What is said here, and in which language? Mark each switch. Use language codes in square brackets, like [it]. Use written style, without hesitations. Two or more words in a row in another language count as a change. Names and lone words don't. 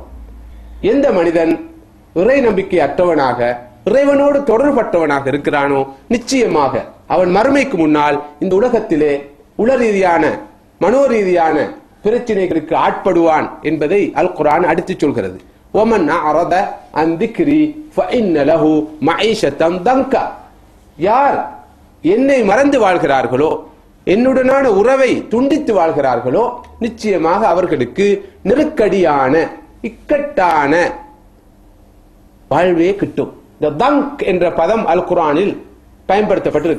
[ta] எந்த மனிதன் இறை நம்பிக்கை அற்றவனாக, இறைவனோடு தொடர்பற்றவனாக இருக்கிறானோ நிச்சயமாக அவன் மறுமைக்கு முன்னால் இந்த உலகத்திலே உளரீதியான, மனோரீதியான பிரச்சனைகளுக்கு ஆட்படுவான் என்பதை அல் குர்ஆன் அடித்துச் சொல்கிறது. [ar] وَمَنْ أَعْرَضَ عَنْ ذِكْرِي فَإِنَّ لَهُ مَعِيشَةً ضَنْكًا. [ta] யார் என்னை மறந்து வாழ்கிறார்களோ, என்னுடனான உறவை துண்டித்து வாழ்கிறார்களோ, நிச்சயமாக அவர்களுக்கு நெருக்கடியான, இக்கட்டான வாழ்வே கிட்டும். இந்த தங்க் என்ற பதம் அல் குர்ஆனில் பயன்படுத்தப்பட்டிருக்கு.